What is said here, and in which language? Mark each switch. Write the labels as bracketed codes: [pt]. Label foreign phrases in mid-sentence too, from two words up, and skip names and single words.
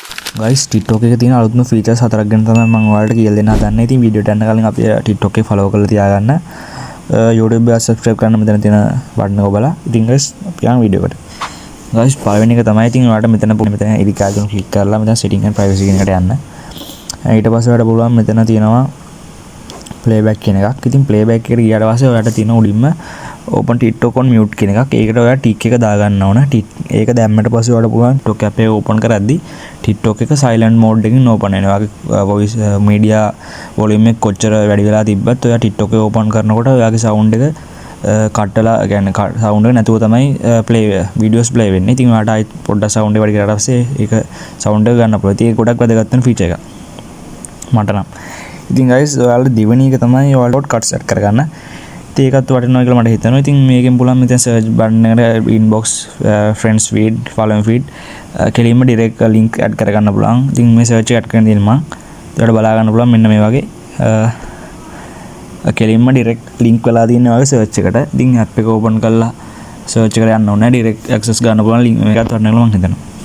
[si] guys TikTok එකේ තියෙන අලුත්ම features හතරක් ගැන තමයි මම ඔයාලට කියලා දෙන්න හදන්නේ. ඉතින් වීඩියෝට යන්න කලින් අපි TikTok එක follow කරලා තියාගන්න. YouTube එක subscribe කරන්න මෙතන තියෙන බටන් එක ඔබලා. ඉතින් guys අපි යන් වීඩියෝ එකට. guys පළවෙනි එක තමයි ඉතින් ඔයාලට මෙතන [en] edit icon click [si] කරලා මෙතන [en] setting and privacy [si] කියන එකට යන්න. ඊට පස්සේ ඔයාලට පුළුවන් මෙතන තියෙනවා playback කියන එකක්. ඉතින් playback එකට ගියාට පස්සේ ඔයාලට තියෙන උඩින්ම [en] open TikTok on mute [si] කියන එකක්. ඒකට ඔයා tick එක දාගන්න ඕන. ඒක දැම්මට පස්සේ ඔයාලට පුළුවන් TikTok app එක open කරද්දි TikTok එක [en] silent mode [si] එකකින් open වෙනවා. ඔයාගේ [en] voice media volume [si] එක කොච්චර වැඩි වෙලා තිබ්බත් ඔයා TikTok එක open කරනකොට ඔයාගේ sound එක කට්ටලා කියන්නේ sound එක නැතුව තමයි [en] play videos play [si] වෙන්නේ. ඉතින් ඔයාලට ආයි පොඩ්ඩක් sound එක වැඩි කරලා පස්සේ ඒක sound එක ගන්න පුළුවන්. ඒක ගොඩක් වැදගත් වෙන feature එකක්. මට නම්. ඉතින් guys ඔයාලට දෙවෙනි එක තමයි ඔයාලට [en] cut set [si] කරගන්න. ඒකත් වටිනවා කියලා මට හිතෙනවා. ඉතින් මේකෙන් පුළුවන් මෙතන [en] search button [si] එකට [en] inbox friends feed following feed [si] කෙලින්ම [en] direct link add [si] කරගන්න පුළුවන්. ඉතින් මේ search එක add කරගෙන තියෙන මම ඒකට බලා ගන්න පුළුවන් මෙන්න මේ වගේ කෙලින්ම [en] direct link [si] වෙලා තියෙන වගේ search එකට. ඉතින් app එක open කරලා search එකට යන්න ඕනේ. [en] direct access [si] ගන්න පුළුවන් link මේකත් වටිනවා කියලා මම හිතනවා.